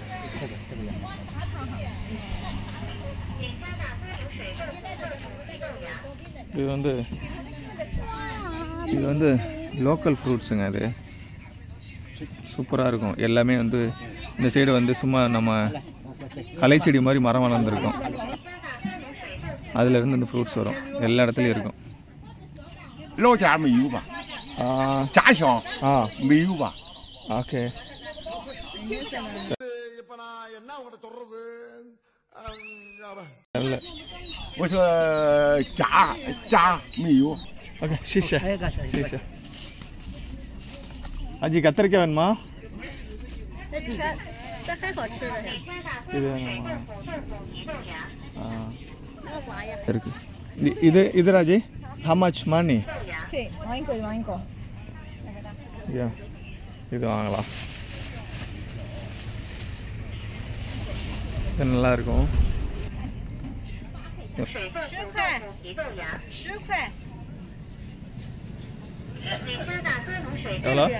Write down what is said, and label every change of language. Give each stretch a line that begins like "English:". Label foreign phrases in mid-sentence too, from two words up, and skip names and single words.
Tamil: இது வந்து
English: local fruitsங்க
Tamil: அது சூப்பராக இருக்கும் எல்லாமே வந்து இந்த சைடு வந்து சும்மா நம்ம கலைச்செடி மாதிரி மரம் வளர்ந்துருக்கும் அதுலேருந்து இந்த ஃப்ரூட்ஸ் வரும் எல்லா இடத்துலையும் இருக்கும்
Chinese: 老家没有吧？家乡没有吧？
Tamil: ஓகே நல்ல
Chinese: 我说家没有。
Tamil: ஓகே ஷீஷா அஜி கத்திரிக்காய் வேணுமா இது வேணுமா இருக்கு இது ராஜி
English: how much money
Tamil: சரி வாங்கிக்கோ யா இது வாங்கலாம் இது நல்லா இருக்கும்
Chinese: 10 块10块
Tamil: எவ்வளோ